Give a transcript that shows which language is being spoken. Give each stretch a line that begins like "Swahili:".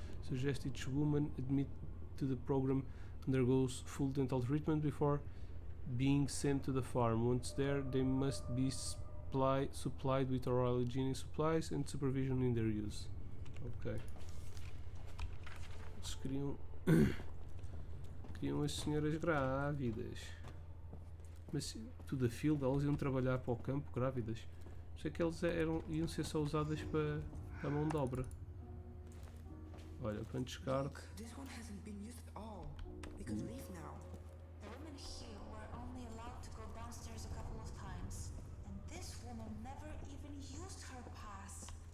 English: Suggest each woman admit to the program undergoes full dental treatment before being sent to the farm. Once there, they must be supplied with oral hygiene supplies and supervision in their use. Ok.
Portuguese: Eles queriam Queriam as senhoras grávidas. Mas tudo a fio, elas iam trabalhar para o campo grávidas. Sei que eles iam ser só usadas para a mão de obra. Olha, punch card.
English: This one hasn't been used at all. We could leave now. The women here were only allowed to go downstairs a couple of times, and this woman never even used her pass.